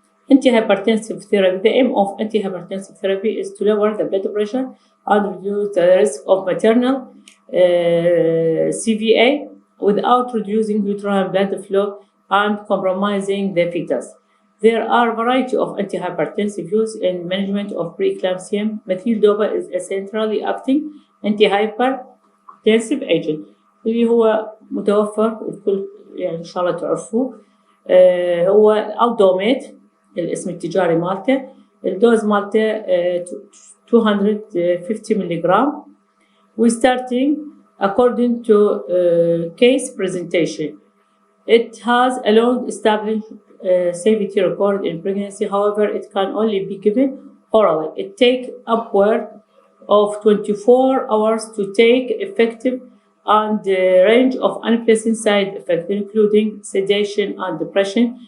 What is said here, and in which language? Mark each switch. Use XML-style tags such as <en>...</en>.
<en>Antihypertensive therapy. The aim of antihypertensive therapy is to lower the blood pressure and reduce the risk of maternal CVA without reducing uterine blood flow and compromising the fetus. There are a variety of antihypertensive used in management of preeclampsia. Methyl-dopa is a centrally acting antihypertensive agent</en> <ar>اللي هو متوفر والكل يعني إن شاء الله تعرفوه. هو الدوميت الاسم التجاري مالته. الدوز مالته 250 ملغ.</ar> <en>We starting according to case presentation. It has a long established safety record in pregnancy. However, it can only be given orally. It takes upward of 24 hours to take effective and range of unpleasant side effects, including sedation and depression.</en>